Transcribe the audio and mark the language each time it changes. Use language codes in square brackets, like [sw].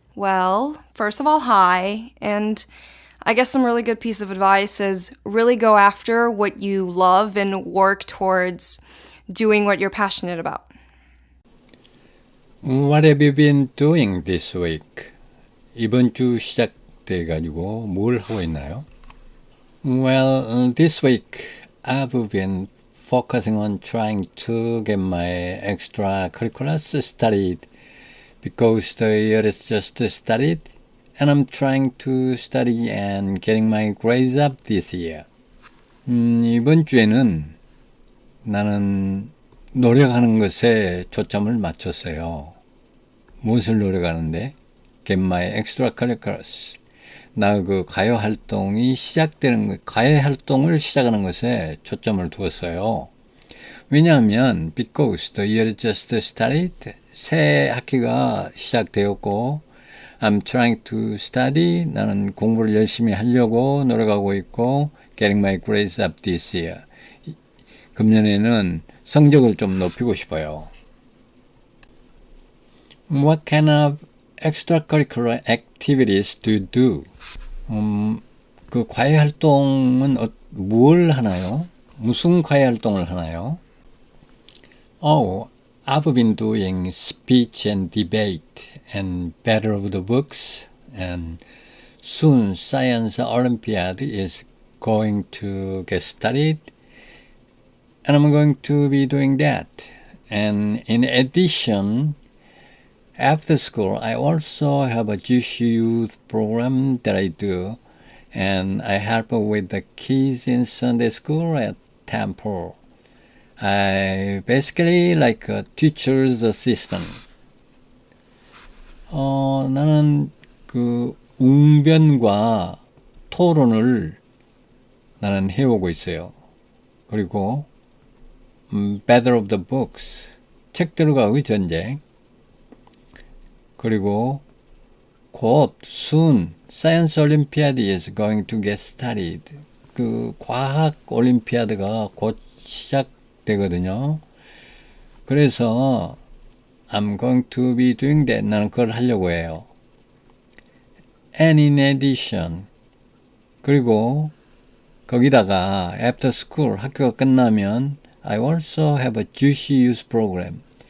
[en] Well, first of all, hi, and I guess some really good piece of advice is really go after what you love and work towards doing what you're passionate about. What have you been doing this week? [ko] 이번 주 시작돼가지고 뭘 하고 있나요? [en] Well, this week I've been focusing on trying to get my extracurriculars started because the year is just started and I'm trying to study and getting my grades up this year. [ko] 이번 주에는 나는 노력하는 것에 초점을 맞췄어요. 무엇을 노력하는데? Get my extracurriculars. 나 그 가요 활동이 시작되는 것, 가요 활동을 시작하는 것에 초점을 두었어요. 왜냐하면 [en] because the year just started. [ko] 새 학기가 시작되었고 [en] I'm trying to study. [ko] 나는 공부를 열심히 하려고 노력하고 있고 [en] getting my grades up this year. [ko] 금년에는 성적을 좀 높이고 싶어요. [en] What kind of extracurricular activities do you do? [ko] 그 과외 활동은 뭘 하나요? 무슨 과외 활동을 하나요? [en] Oh, I've been doing speech and debate and battle of the books, and soon Science Olympiad is going to get started, and I'm going to be doing that. And in addition, after school, I also have a Jewish youth program that I do, and I help with the kids in Sunday school at Temple. I basically like a teacher's assistant. [ko] 나는 그 웅변과 토론을 나는 해오고 있어요. 그리고 Battle of the Books, 책들과의 전쟁. 그리고 곧 [en] soon Science Olympiad is going to get started. [ko] 그 과학 올림피아드가 곧 시작되거든요. 그래서 [en] I'm going to be doing that. [ko] 나는 그걸 하려고 해요. [en] And in addition, [ko] 그리고 거기다가 [en] after school, [ko] 학교가 끝나면 [en] I also have a Jewish youth program.